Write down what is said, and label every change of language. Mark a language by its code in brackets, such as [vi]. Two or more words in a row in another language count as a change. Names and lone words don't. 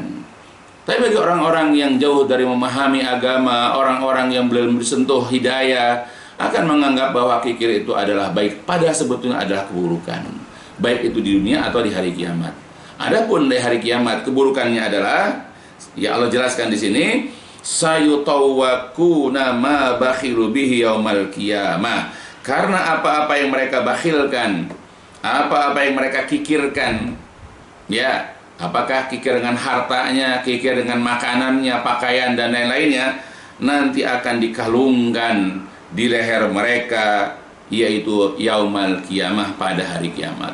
[id] Tapi bagi orang-orang yang jauh dari memahami agama, orang-orang yang belum disentuh hidayah, akan menganggap bahwa kikir itu adalah baik, pada sebetulnya adalah keburukan, baik itu di dunia atau di hari kiamat. Adapun di hari kiamat, keburukannya adalah, ya Allah jelaskan di sini, [ar] سيطوقون ما بخلوا به يوم القيامة. [id] Karena apa-apa yang mereka bakhilkan, apa-apa yang mereka kikirkan, ya, apakah kikir dengan hartanya, kikir dengan makanannya, pakaian dan lain-lainnya, nanti akan dikalungkan di leher mereka, yaitu [ar] يوم القيامة, [id] pada hari kiamat.